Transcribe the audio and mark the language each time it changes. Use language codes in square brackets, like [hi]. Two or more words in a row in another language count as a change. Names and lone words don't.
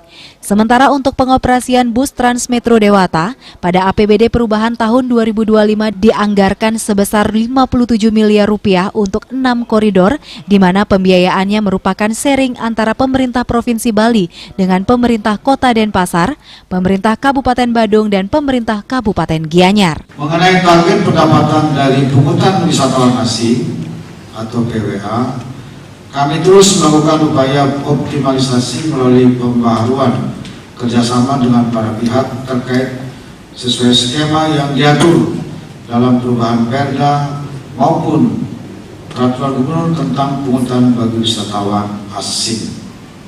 [id] Sementara untuk pengoperasian bus Transmetro Dewata, pada APBD perubahan tahun 2025 dianggarkan sebesar 57 miliar rupiah untuk 6 koridor, di mana pembiayaannya merupakan sharing antara pemerintah Provinsi Bali dengan pemerintah Kota Denpasar, pemerintah Kabupaten Badung, dan pemerintah Kabupaten Gianyar. Mengenai target pendapatan dari pungutan wisatawan asing atau PWA, kami terus melakukan upaya optimalisasi melalui pembaharuan kerjasama dengan para pihak terkait sesuai skema yang diatur dalam perubahan Perda maupun peraturan gubernur tentang pungutan bagi wisatawan asing.